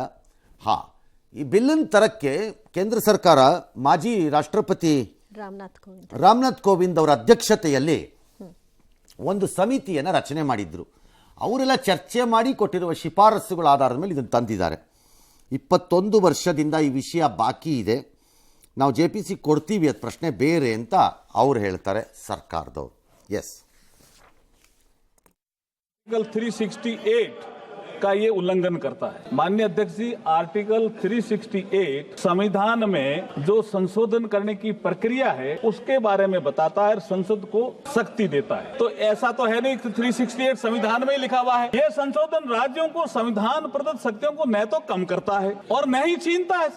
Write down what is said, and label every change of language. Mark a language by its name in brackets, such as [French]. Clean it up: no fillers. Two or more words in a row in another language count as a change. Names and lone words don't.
[Kannada] ಈ ಬಿಲ್ಲನ್ನು ತರಕ್ಕೆ ಕೇಂದ್ರ ಸರ್ಕಾರ ಮಾಜಿ ರಾಷ್ಟ್ರಪತಿ ರಾಮನಾಥ್ ಕೋವಿಂದ್ ಅವರ ಅಧ್ಯಕ್ಷತೆಯಲ್ಲಿ ಒಂದು ಸಮಿತಿಯನ್ನು ರಚನೆ ಮಾಡಿದ್ರು. ಅವರೆಲ್ಲ ಚರ್ಚೆ ಮಾಡಿ ಕೊಟ್ಟಿರುವ ಶಿಫಾರಸುಗಳ ಆಧಾರದ ಮೇಲೆ ಇದನ್ನು ತಂದಿದ್ದಾರೆ. 21 ವರ್ಷದಿಂದ ಈ ವಿಷಯ ಬಾಕಿ ಇದೆ, ನಾವು JPC ಕೊಡ್ತೀವಿ, ಅದು ಪ್ರಶ್ನೆ ಬೇರೆ ಅಂತ ಅವ್ರು ಹೇಳ್ತಾರೆ ಸರ್ಕಾರದವರು. ಎಸ್, [Hindi] आर्टिकल 368 का ये उल्लंघन करता है। माननीय अध्यक्ष जी, आर्टिकल 368 संविधान में जो संशोधन करने की प्रक्रिया है उसके बारे में बताता है और संसद को शक्ति देता है। तो ऐसा तो है नहीं कि 368 संविधान में ही लिखा हुआ है। ये संशोधन राज्यों को संविधान प्रदत्त शक्तियों को न तो कम करता है और न ही छीनता है।